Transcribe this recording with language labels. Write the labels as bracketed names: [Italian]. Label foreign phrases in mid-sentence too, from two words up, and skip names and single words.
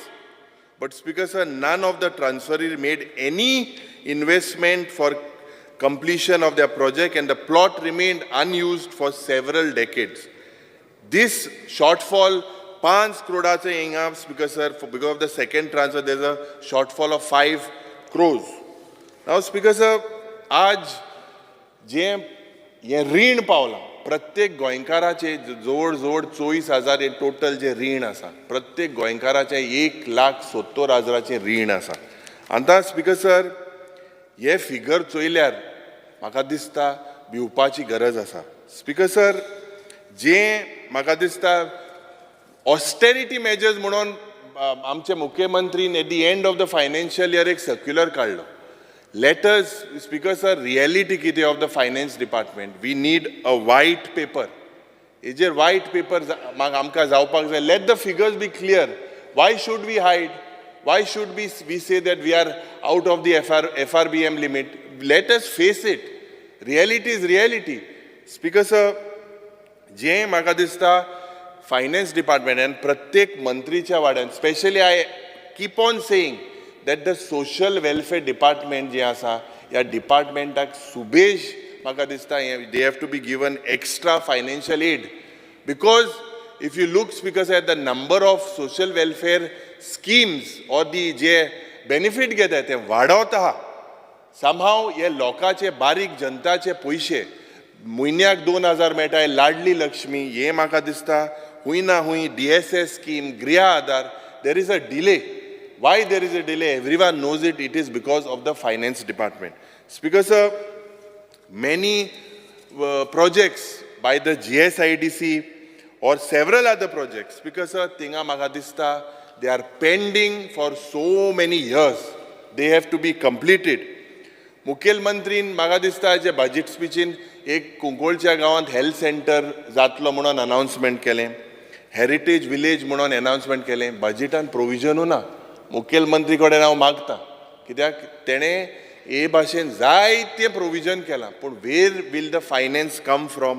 [English] But Speaker sir, none of the transferee made any investment for completion of their project, and the plot remained unused for several decades. This shortfall, 5 crores inga, Speaker sir, because of the second transfer, there's a shortfall of 5 crores. Now, Speaker sir, [Konkani] आज जे ऋण पावला प्रत्येक गोंयकाराचे जोड 24,000 हे टोटल जे रीण आसा, प्रत्येक गोंयकाराचे 1,70,000 रीण आसा. आतां [English] Speaker sir, [Konkani] हे फिगर चोयल्यार म्हाका दिसता भिवपाची गरज आसा. [English] Speaker sir, [Konkani] जे म्हाका दिसता [English] austerity measures [Konkani] म्हणून आमचे मुख्यमंत्रीन [English] at the end of the financial year [Konkani] एक सर्क्युलर काडलो. [English] Let us, Speaker sir, reality किती of the finance department. We need a white paper. Is there white paper [Konkani] आमकां जावपाक जाय? [English] Let the figures be clear. Why should we hide? Why should we say that we are out of the FRBM limit? Let us face it. Reality is reality. Speaker sir, [Konkani] जे म्हाका दिसता [English] finance department and [Konkani] प्रत्येक मंत्रीच्या वाड्यान, [English] especially I keep on saying that the social welfare department [Konkani] जे आसा, ह्या डिपार्टमेंटाक सुबेज म्हाका दिसता [English] they have to be given extra financial aid, because if you look, because at the number of social welfare schemes or the जे benefit [Konkani] घेता ते वाडवत आहा. somehow हे लोकांचे बारीक जनताचे पयशे म्हयन्याक 2,000 मेळटा, लाडली लक्ष्मी, हे म्हाका दिसता हुंय ना हुंय DSS scheme, गृह आधार, [English] there is a delay. Why there is a delay? Everyone knows it. It is because of the finance department. Speaker sir, many projects by the GSIDC or several other projects, Speaker sir, tinga [Konkani] म्हाका दिसता [English] they are pending for so many years. They have to be completed. [Konkani] मुखेलमंत्रीन म्हाका दिसता जे बजेट स्पीचीन एक कुंकोळच्या गांवांत [English] health centre [Konkani] जातलो म्हणून अनाउन्समेंट केलें, [English] heritage village [Konkani] म्हणून अनाउन्समेंट केलें, बजेटान प्रोविजनू ना. मुखेलमंत्री कडेन हांव मागता, कित्याक तेणें हे भाशेन जायतें प्रोविजन केलां, पूण [English] where will the finance come from?